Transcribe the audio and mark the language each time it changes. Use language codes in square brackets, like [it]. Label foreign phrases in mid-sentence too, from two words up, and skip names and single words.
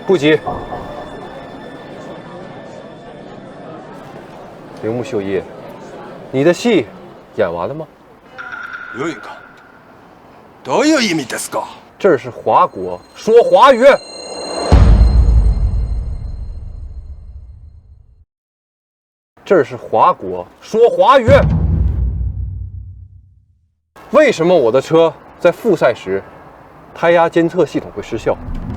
[zh] 不急。铃木秀一，你的戏演完了吗？有一个。 [ja] どういう意味ですか？ [zh] 这儿是华国，说华语。这儿是华国，说华语。为什么我的车在复赛时，胎压监测系统会失效？